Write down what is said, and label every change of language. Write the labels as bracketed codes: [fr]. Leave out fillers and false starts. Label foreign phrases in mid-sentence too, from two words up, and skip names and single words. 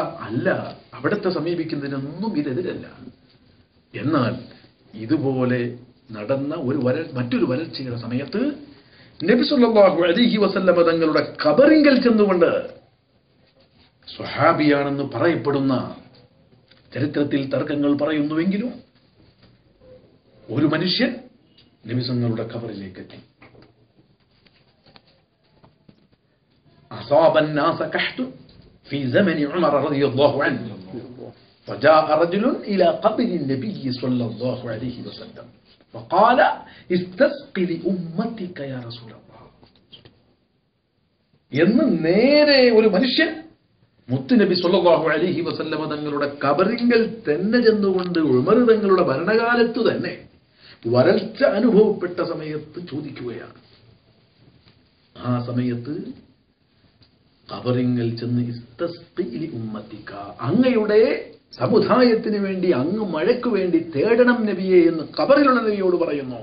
[ml] അല്ല, അവിടത്തെ സമീപിക്കുന്നതിനൊന്നും ഇതെതിരല്ല. എന്നാൽ ഇതുപോലെ നടന്ന മറ്റൊരു വരൾച്ചയുടെ സമയത്ത് നബി [ar] صلى الله عليه وسلم [ml] തങ്ങളുടെ ഖബറിങ്കൽ ചെന്നുകൊണ്ട് സ്വഹാബിയാണെന്ന് പറയപ്പെടുന്ന, ചരിത്രത്തിൽ തർക്കങ്ങൾ പറയുന്നുവെങ്കിലും, ഒരു മനുഷ്യൻ നബി തങ്ങളുടെ ഖബറിലേക്ക് എത്തി. [ar] أصاب الناس كحت في زمن عمر رضي الله عنه فجاء رجل إلى قبر النبي صلى الله عليه وسلم فقال استسق لأمتك يا رسول الله [ml] എന്ന് നേരെ ഒരു മനുഷ്യൻ മുത്തുനബി [ar] صلى الله عليه وسلم [ml] തങ്ങളുടെ ഖബറിങ്കൽ തന്നെ ചെന്നുകൊണ്ട് ഉമർ തങ്ങളുടെ ഭരണകാലത്ത് തന്നെ വരൾച്ച അനുഭവപ്പെട്ട സമയത്ത് ചോദിക്കുകയാണ്. ആ സമയത്ത് ഖബറിങ്കൽ ചെന്ന് [ar] استسق لأمتك, [ml] അങ്ങയുടെ സമുദായത്തിന് വേണ്ടി അങ്ങ് മഴയ്ക്ക് വേണ്ടി തേടണം നബിയെ എന്ന് ഖബറിലുള്ള നബിയോട് പറയുന്നു.